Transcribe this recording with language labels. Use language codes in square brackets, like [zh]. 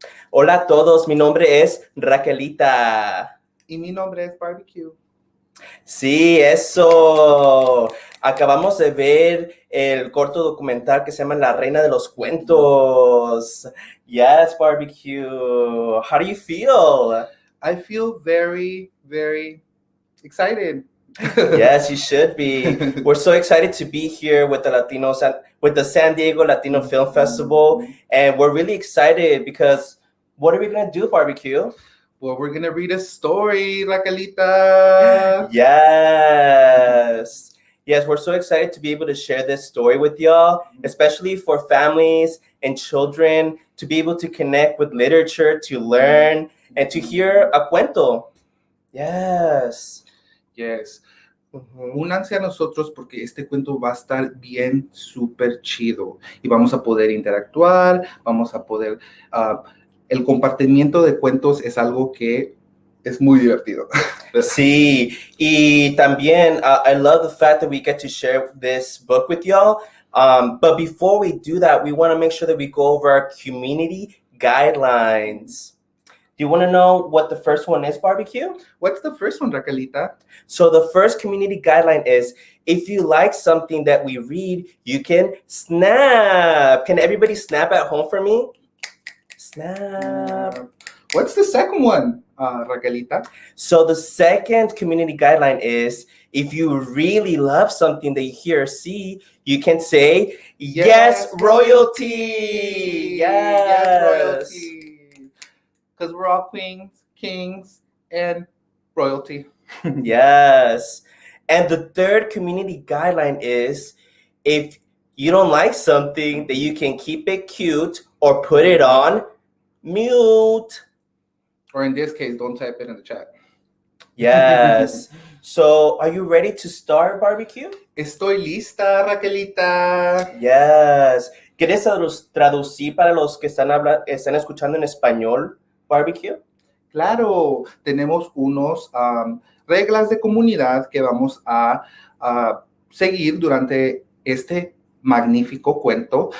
[es] Hola a todos, mi nombre es Raquelita. Y mi nombre es Barbie Q. Sí, eso. Acabamos de ver el corto documental que se llama La Reina de los Cuentos. [en] Yes, Barbecue. How do you feel? I feel very, very excited. Yes, you should be. We're so excited to be here with the with the San Diego Latino Film Festival, and we're really excited because what are we gonna do, Barbecue? Well, we're gonna read a story, Raquelita. Yes. Yes, we're so excited to be able to share this story with y'all, especially for families and children to be able to connect with literature, to learn, and to hear a cuento. Yes. Yes. [es] Únanse a nosotros porque este cuento va a estar bien súper chido y vamos a poder interactuar, vamos a poder... el compartimiento de cuentos es algo que es muy divertido. Sí, y también [en] I love the fact that we get to share this book with y'all. But before we do that, we want to make sure that we go over our community guidelines. Do you want to know what the first one is, Barbecue? What's the first one, Raquelita? So the first community guideline is, if you like something that we read, you can snap. Can everybody snap at home for me? Snap. What's the second one, Raquelita? So the second community guideline is, if you really love something that you hear or see, you can say, yes, royalty. Yes, royalty. Because we're all queens, kings, and royalty. Yes. And the third community guideline is, if you don't like something, that you can keep it cute or put it on mute. Or in this case, don't type it in the chat. Yes. So, are you ready to start, Barbecue? [es] Estoy lista, Raquelita. [en] Yes. [es] ¿Quieres traducir para los que están escuchando en español, Barbecue? Claro, tenemos unos reglas de comunidad que vamos a seguir durante este magnífico cuento.